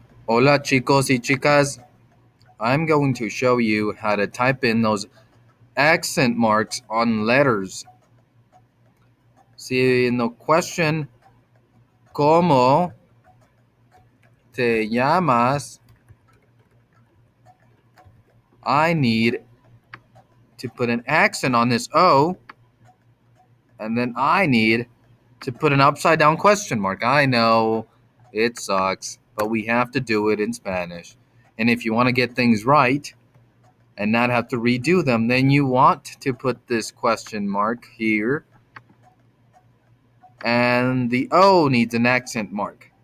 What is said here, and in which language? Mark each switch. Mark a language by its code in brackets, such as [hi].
[es] Hola chicos y chicas, [en] I'm going to show you how to type in those accent marks on letters. See in the question, [es] ¿Cómo te llamas? [en] I need to put an accent on this O, and then I need to put an upside down question mark. I know it sucks, but we have to do it in Spanish. And if you want to get things right and not have to redo them, then you want to put this question mark here, and the O needs an accent mark.